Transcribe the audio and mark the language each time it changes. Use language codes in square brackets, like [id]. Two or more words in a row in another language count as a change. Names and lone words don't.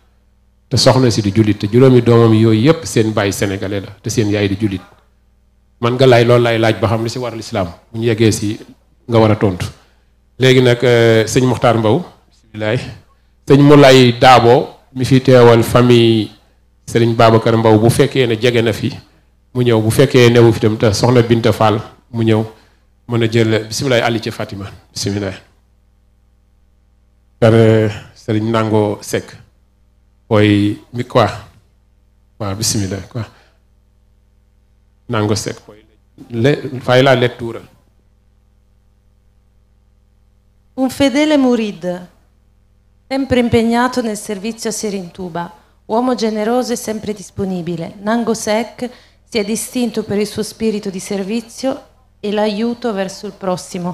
[wo] te soxna si di jullit te juróomi doomam yooyu yépp seen baay sénégalais la te seen yaay di jullit man nga lay loolu lay laaj ba xam li si waral islaam bu ñu yeggee si nga war a tontu léegi nag sëñ Mokhtar Mbow bisimilah sëñ Moulay Daabo mi fi teewal famille Serigne Babacar Mbow bu fekkee ne jege na fi mu ñëw bu fekkee newu fi tam te soxna Binta Fall mu ñëw mën a jël bisimilah Ali ci Fatima bisimilah. [it] Serigne Nango Seck poi mi qua [wo] waaw bisimilah [it] quoi Nango Seck poi fai la lettura. Un fedele murid, sempre impegnato nel servizio a Serintuba, uomo generoso e sempre disponibile, Nango Seck si è distinto per il suo spirito di servizio e l'aiuto verso il prossimo.